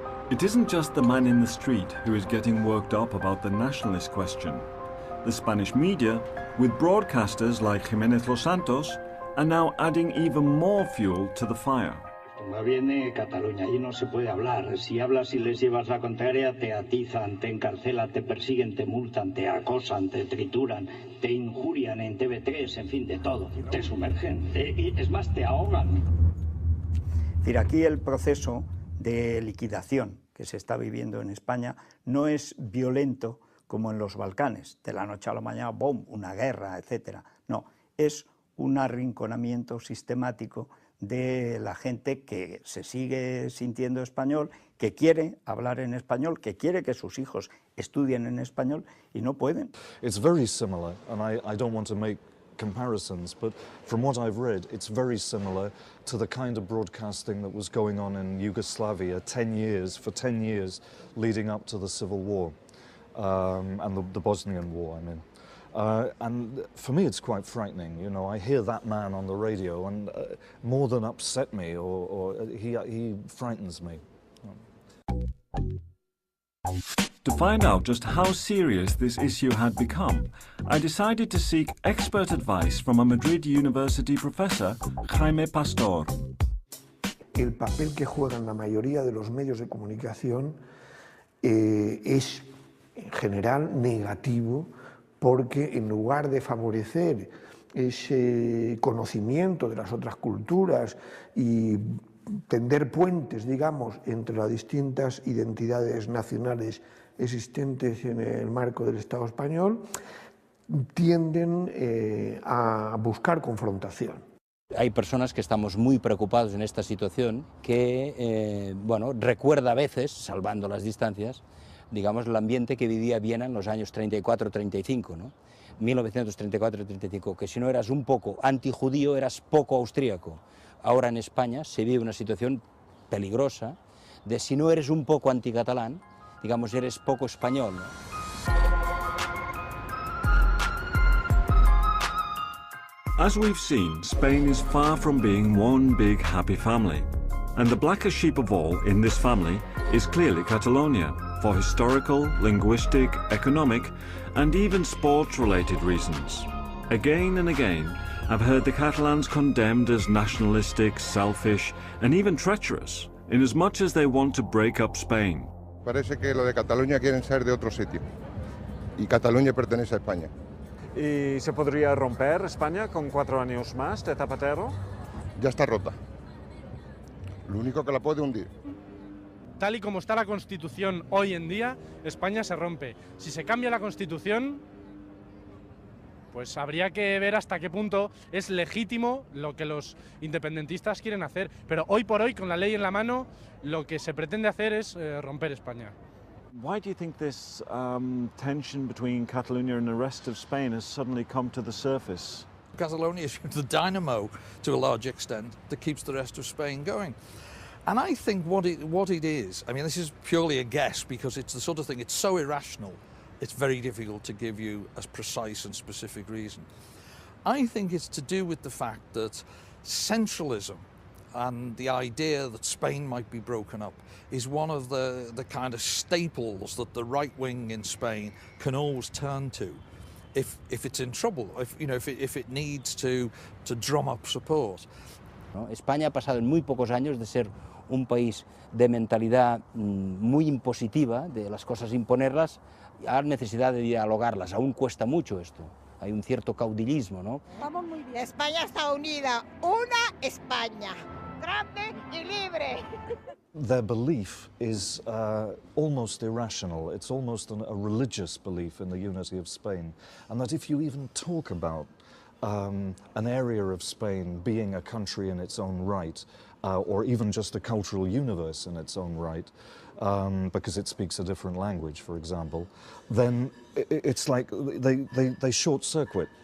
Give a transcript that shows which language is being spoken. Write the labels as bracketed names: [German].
[English] It isn't just the man in the street who is getting worked up about the nationalist question. The Spanish media, with broadcasters like Jiménez Los Santos, are now adding even more fuel to the fire. [Spanish] Cuando viene Cataluña, allí no se puede hablar. Si hablas y les llevas la contraria, te atizan, te encarcelan, te persiguen, te multan, te acosan, te trituran, te injurian en TV3, en fin, de todo. Te sumergen, y es más, te ahogan. Es decir, aquí el proceso de liquidación que se está viviendo en España no es violento como en los Balcanes, de la noche a la mañana, ¡bom!, una guerra, etc. No, es un arrinconamiento sistemático de la gente que se sigue sintiendo español, que quiere hablar en español, que quiere que sus hijos estudien en español y no pueden. [English] It's very similar, and I don't want to make comparisons, but from what I've read, it's very similar to the kind of broadcasting that was going on in Yugoslavia for 10 years leading up to the Civil War, and the Bosnian War, I mean. And for me, it's quite frightening. You know, I hear that man on the radio, and more than upset me, or he frightens me. To find out just how serious this issue had become, I decided to seek expert advice from a Madrid University professor, Jaime Pastor. [Spanish] El papel que juegan la mayoría de los medios de comunicación es en general negativo, porque en lugar de favorecer ese conocimiento de las otras culturas y tender puentes, digamos, entre las distintas identidades nacionales existentes en el marco del Estado español, tienden a buscar confrontación. Hay personas que estamos muy preocupados en esta situación que, bueno, recuerda a veces, salvando las distancias, digamos, el ambiente que vivía Viena en los años 34-35, ¿no? 1934-35, que si no eras un poco antijudío, eras poco austríaco. Ahora en España se vive una situación peligrosa de si no eres un poco anticatalán, digamos, eres poco español, ¿no? [English] As we've seen, Spain is far from being one big happy family. And the blackest sheep of all in this family is clearly Catalonia, for historical, linguistic, economic, and even sports-related reasons. Again and again, I've heard the Catalans condemned as nationalistic, selfish, and even treacherous, in as much as they want to break up Spain. [Spanish] Parece que lo de Cataluña quieren ser de otro sitio, y Cataluña pertenece a España. ¿Y se podría romper España con 4 años más de Zapatero? Ya está rota. Lo único que la puede hundir. Tal y como está la Constitución hoy en día, España se rompe. Si se cambia la Constitución, pues habría que ver hasta qué punto es legítimo lo que los independentistas quieren hacer. Pero hoy por hoy, con la ley en la mano, lo que se pretende hacer es romper España. [English] Why do you think this tension between Catalonia and the rest of Spain has suddenly come to the surface? Catalonia is the dynamo, to a large extent, that keeps the rest of Spain going. And I think what it is, I mean, this is purely a guess, because it's the sort of thing, it's so irrational, it's very difficult to give you a precise and specific reason. I think it's to do with the fact that centralism and the idea that Spain might be broken up is one of the kind of staples that the right wing in Spain can always turn to if it's in trouble, if it needs to drum up support. [Spanish] ¿No? España ha pasado en muy pocos años de ser un país de mentalidad muy impositiva, de las cosas imponerlas, a necesidad de dialogarlas. Aún cuesta mucho esto. Hay un cierto caudillismo, ¿no? Vamos muy bien. España está unida. Una España. grande y libre. [English] Their belief is almost irrational. It's almost a religious belief in the unity of Spain. And that if you even talk about an area of Spain being a country in its own right, or even just a cultural universe in its own right, because it speaks a different language, for example, then it's like they short-circuit.